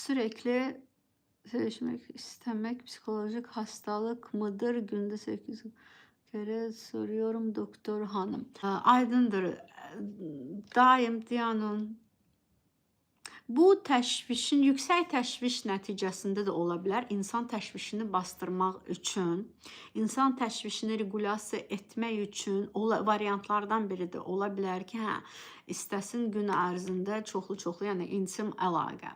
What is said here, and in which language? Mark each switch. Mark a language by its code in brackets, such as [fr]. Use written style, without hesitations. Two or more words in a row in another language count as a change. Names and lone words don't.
[tr] Sürekli sevişmek istemek psikolojik hastalık mıdır? Günde 8 kere soruyorum doktor hanım. [az] Aydındır. Daim Diyanın bu təşvişin, yüksək təşviş nəticəsində də ola bilər. İnsan təşvişini bastırmaq üçün, insan təşvişini regulasiya etmək üçün variantlardan biri də ola bilər ki, hə, istəsin gün ərzində çoxlu-çoxlu, yəni intim əlaqə.